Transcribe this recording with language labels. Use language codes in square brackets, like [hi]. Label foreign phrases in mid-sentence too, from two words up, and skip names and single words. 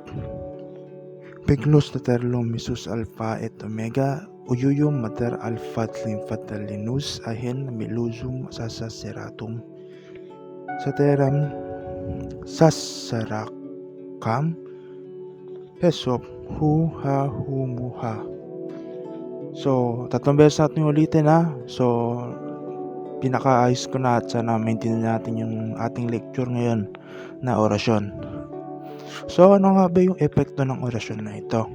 [tl] Pignus taterlum misus alpha et omega. Uyuyum mater alpha tlimfatalinus ahen miluzum sasaseratum. Sateram sasarakam hesop hu ha hu muha. So, 3 beses natin ulitin ha. So, pinakaayos ko na at sana maintindihan natin yung ating lecture ngayon na orasyon. So, ano nga ba yung epekto ng orasyon na ito?